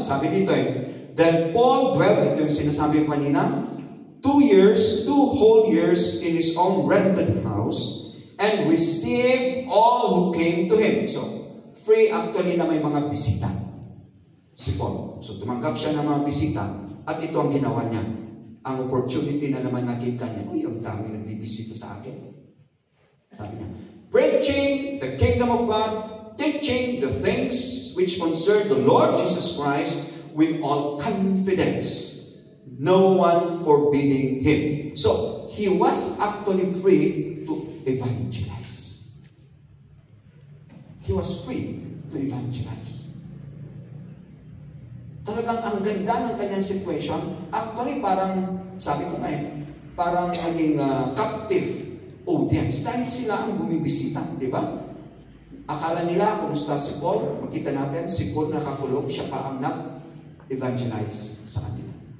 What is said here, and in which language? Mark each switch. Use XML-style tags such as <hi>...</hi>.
<tl>Sabi dito</tl> <en>Then Paul dwelt,</en> <tl>ito yung sinasabi ko kanina,</tl> <en>2 whole years in his own rented house and received all who came to him.</en> <tl>So, free actually na may mga bisita. Si Paul. So, tumanggap siya ng mga bisita at ito ang ginawa niya. Ang opportunity na naman nakita niya, uy, ang dami nagbibisita sa akin. Sabi niya,</tl> <en>preaching the kingdom of God, teaching the things which concern the Lord Jesus Christ with all confidence, no one forbidding him. So, he was actually free to evangelize. He was free to evangelize.</en> <tl>Talagang ang ganda ng kanyang situation. Actually, parang, sabi ko parang naging captive audience. Dahil sila ang bumibisita, di ba? Akala nila, kumusta si Paul? Makita natin, si Paul nakakulong, siya pa ang nag-evangelize sa kanila.</tl>